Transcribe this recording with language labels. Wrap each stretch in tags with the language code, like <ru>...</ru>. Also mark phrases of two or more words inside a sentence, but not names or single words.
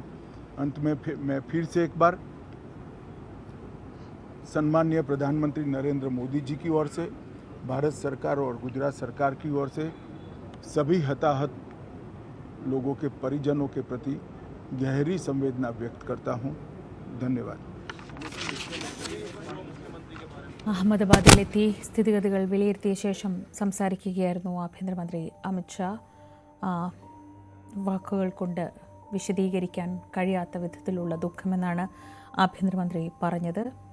<hi>अंत में मैं फिर से एक बार सम्माननीय प्रधानमंत्री नरेंद्र मोदी जी की ओर से, भारत सरकार और गुजरात सरकार की ओर से सभी हताहत लोगों के परिजनों के प्रति गहरी संवेदना व्यक्त करता हूं। धन्यवाद।</hi> <ml>അഹമ്മദാബാദിലെത്തി സ്ഥിതിഗതികൾ വിലയിരുത്തിയ ശേഷം സംസാരിക്കുകയായിരുന്നു ആഭ്യന്തരമന്ത്രി അമിത്ഷാ. വാക്കുകൾ കൊണ്ട് വിശദീകരിക്കാൻ കഴിയാത്ത വിധത്തിലുള്ള ദുഃഖമെന്നാണ് ആഭ്യന്തരമന്ത്രി പറഞ്ഞത്.</ml>